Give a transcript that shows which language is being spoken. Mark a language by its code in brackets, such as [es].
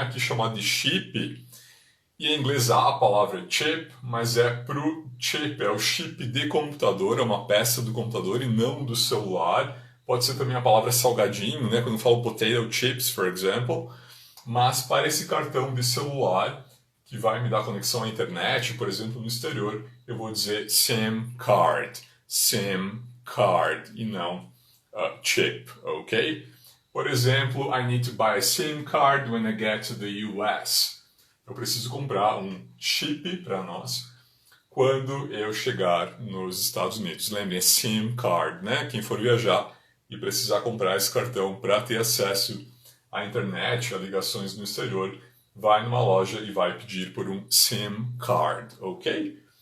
[pt] Aqui chamado de chip, e em inglês há a palavra chip, mas é pro chip, é o chip de computador, é uma peça do computador e não do celular. Pode ser também a palavra salgadinho, né? Quando eu falo [en] potato chips, for example. [pt] Mas para esse cartão de celular, que vai me dar conexão à internet, por exemplo, no exterior, eu vou dizer SIM card. SIM card e não chip, ok? Por exemplo, [en] I need to buy a SIM card when I get to the US. [pt] Eu preciso comprar um chip para nós quando eu chegar nos Estados Unidos. Lembrem, SIM card, né? Quem for viajar e precisar comprar esse cartão para ter acesso à internet, a ligações no exterior, vai numa loja e vai pedir por um SIM card, ok?